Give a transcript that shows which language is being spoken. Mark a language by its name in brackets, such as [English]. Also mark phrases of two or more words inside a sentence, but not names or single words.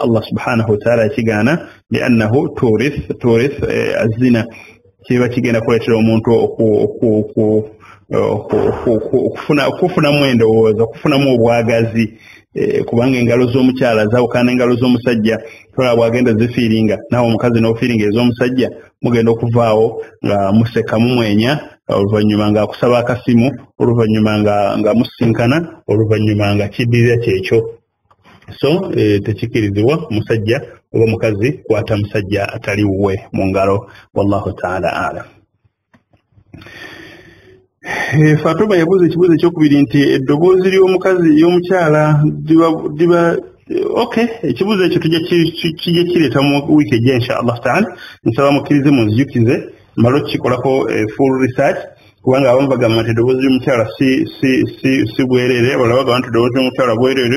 [Arabic] الله سبحانه وتعالى [Ganda] yakigaana liannahu turith azina kiba kigenda kuleetera omuntu okufunamu endowooza okufunamu obwagazi kubanga engalo z'omukyala zawukana engalo z'omusajja tola bwagenda zifiiringa nawe omukazi n'ofiiringa ez'omusajja mugenda okuvaawo nga museka mumwenya oluvannyuma nga akusaba akasimu oluvannyuma nga musinkana oluvannyuma nga kiddirira kyekyo. So tekikkirizibwa musajja oba mukazi kwata musajja atali wuwe mu ngalo. [Arabic] والله تعالى أعلم. [Ganda] Fatuma yabuuza ekibuuzo ekyokubiri nti eddoboozi ly'omukazi y'omukyala diba okay ekibuuzo ekyo kijja kireeta mu wiiki ejja [Arabic] إن شاء الله تعالى. [Ganda] Nsaba mukkirize munzijukize malo kikolako [English] full research [Ganda] kubanga abamu bagamba nti eddoboozi ly'omukyala si bwereere abalala bagamba nti eddoboozi ly'omukyala bwereere.